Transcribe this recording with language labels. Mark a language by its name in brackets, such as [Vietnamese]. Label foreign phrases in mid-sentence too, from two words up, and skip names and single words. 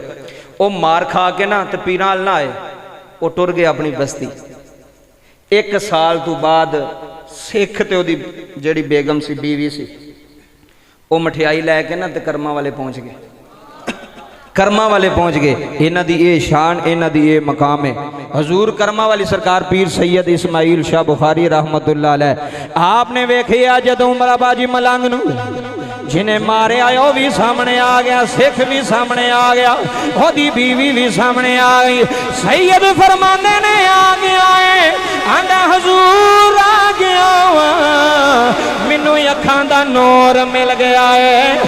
[Punjabi] ਉਹ ਮਾਰ ਖਾ ਕੇ ਨਾ ਤੇ ਪੀਰਾਂ ਵਾਲ ਨਾ ਆਏ, ਉਹ ਟੁਰ ਗਏ ਆਪਣੀ ਬਸਤੀ। 1 ਸਾਲ ਤੋਂ ਬਾਅਦ ਸਿੱਖ ਤੇ ਉਹਦੀ ਜਿਹੜੀ ਬੇਗਮ ਸੀ, ਬੀਵੀ ਸੀ, ਉਹ ਮਠਿਆਈ ਲੈ ਕੇ ਨਾ ਤੇ ਕਰਮਾਂ ਵਾਲੇ ਪਹੁੰਚ ਗਏ। ਕਰਮਾਂ ਵਾਲੇ ਪਹੁੰਚ ਗਏ। ਇਨ੍ਹਾਂ ਦੀ ਯੇ ਸ਼ਾਨ, ਇਨ੍ਹਾਂ ਦੀ ਯੇ ਮਕਾਮ ਹੈ। ਹਜ਼ੂਰ ਕਰਮਾਂ ਵਾਲੀ ਸਰਕਾਰ ਪੀਰ ਸੱਯਦ ਇਸਮਾਈਲ ਸ਼ਾਹ ਬੁਖ਼ਾਰੀ [Arabic] رحمة الله عليه [Punjabi] ਆਪਣੇ ਵੇਖਿਆ ਜਦੋਂ ਮਰਾਬਾਜੀ ਮਲੰਗ ਨੂੰ ਜਿਨ੍ਹੇਂ ਮਾਰੇ ਆਏ ਵੋ ਭੀ ਸਾਹਮਣੇ ਆ ਗਿਆ, ਸਿੱਖ ਭੀ ਸਾਹਮਣੇ ਆ ਗਿਆ, ਓਦੀ ਬੀਵੀ ਭੀ ਸਾਹਮਣੇ ਆ ਗਈ। ਸੱਯਦ ਫ਼ਰਮਾਂਦੇ ਨੇ ਆ ਗਿਆ ਹੈ, ਆਂਦਾ ਹਜ਼ੂਰ ਆ ਗਿਆ ਮੈਨੂੰ ਅੱਖਾਂ ਦਾ ਨੂਰ ਮਿਲ ਗਿਆ ਹੈ।